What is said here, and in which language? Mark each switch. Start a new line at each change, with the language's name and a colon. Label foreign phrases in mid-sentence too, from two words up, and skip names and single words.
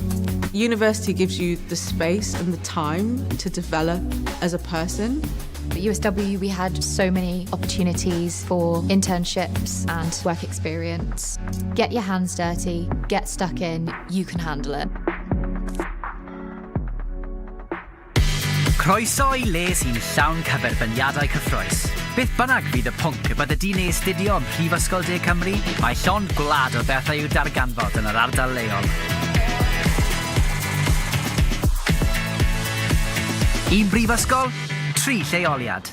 English: University gives you the space and the time to develop as a person. At USW, we had so many opportunities for internships and work experience. Get your hands dirty, get stuck in, you can handle it.
Welsh: Croeso I le sy'n llawn cyferbyniadau cyffroes. Beth bynnag fydd y pwnc y bydde di'n ei astudio ym Mhrifysgol De Cymru, mae llond gwlad o bethau i'w darganfod yn yr ardal leol. Un brifysgol, 3 lleoliad.